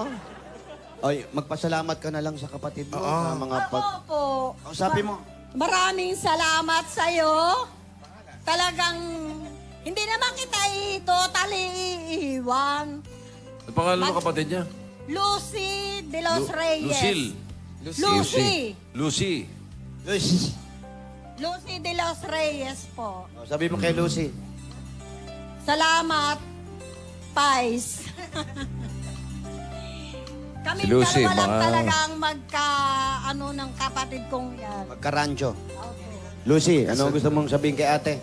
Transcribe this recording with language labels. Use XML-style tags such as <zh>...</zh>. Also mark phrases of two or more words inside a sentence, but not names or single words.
<tl>Oy, magpasalamat ka na lang sa kapatid mo. Sa mga Opo. Sabi mo, Maraming salamat sa'yo. Talagang hindi naman kita totally iiwan. Ang pangalan ng kapatid niya? Lucy de los Reyes. Lucille. Lucy. Lucy. Lucy. Lucy de los Reyes po. Sabi mo kay Lucy. Salamat, Pais. Kami Si Lucy, dalawa lang mga- talagang magka-ano ng kapatid kong yan. Magkarancho. Lucy, ano gusto mong sabihin kay ate?</tl>